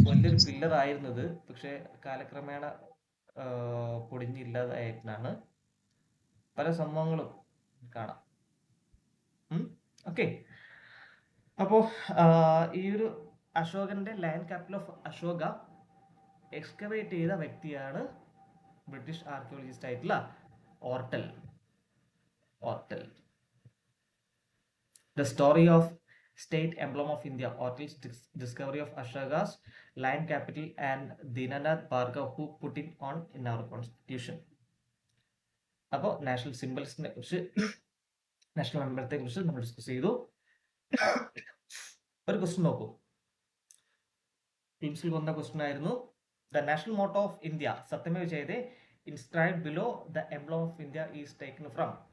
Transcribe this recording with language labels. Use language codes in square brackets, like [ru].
[ml] വലിയൊരു പില്ലർ ആയിരുന്നത്, പക്ഷെ കാലക്രമേണ പൊടിഞ്ഞില്ലാതായിട്ടാണ് പല സംഭവങ്ങളും കാണാം. ഓക്കെ, അപ്പോ ഈ ഒരു അശോകന്റെ lion capital of Ashoka excavate ചെയ്ത വ്യക്തിയാണ് ബ്രിട്ടീഷ് ആർക്കിയോളജിസ്റ്റ് ആയിട്ടുള്ള ഓർട്ടൽ. [en] The story of state emblem of India, Ortal's discovery of Ashoka's lion capital and Dinanath Bhargava who put it on in our constitution. [ml] അപ്പോൾ നാഷണൽ സിംബൽസിനെ കുറിച്ച്, national എംബ്ലത്തെ കുറിച്ച് നമ്മൾ discuss ചെയ്തു. ഒരു question നോക്കൂ, ടീംസിൽ വന്ന ക്വസ്റ്റ്യൻ ആയിരുന്നു. [en] The national motto of India, Satyameva Jayate, inscribed below the emblem of India is taken from.